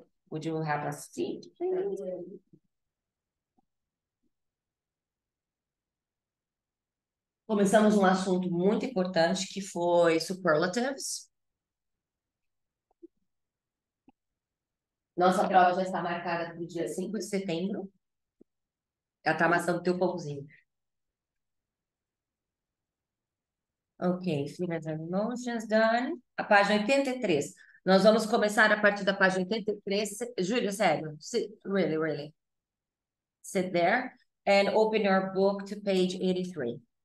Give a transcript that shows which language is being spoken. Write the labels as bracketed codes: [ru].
[en] Would you have a seat, please? [pt] Começamos um assunto muito importante que foi superlatives. Nossa prova já está marcada para o dia 5 de setembro. Ela está amassando o teu pãozinho. [en] Ok, Feelings and Emotions, done. [pt] A página 83. Nós vamos começar a partir da página 83. Júlia, sério. Really. [en] Sit there and open your book to page 83.